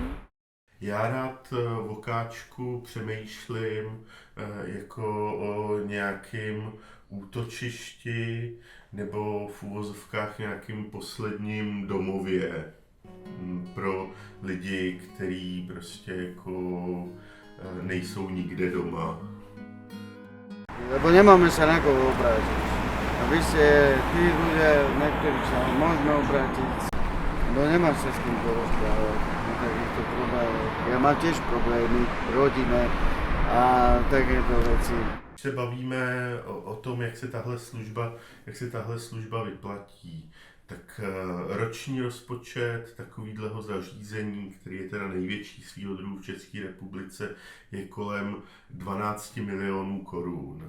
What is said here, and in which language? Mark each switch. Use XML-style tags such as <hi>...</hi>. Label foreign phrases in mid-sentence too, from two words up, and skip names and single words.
<cs>Já rád v okáčku přemýšlím jako o nějakém útočišti nebo v uvozovkách nějakým posledním domově pro lidi, kteří prostě jako nejsou nikde doma.</cs> <sk>Lebo nemáme sa na koho obrátiť. A vy ste tí ľudia, na ktorých sa môžeme obrátiť, lebo nemáš sa s kým porozprávať na takýchto problémoch. Ja mám tiež problémy, rodine a takéto veci.</sk> <cs>Se bavíme o tom, jak se tahle služba vyplatí, tak roční rozpočet takovýhleho zařízení, který je teda největší svýho druhu v České republice, je kolem 12 milionů korun.</cs>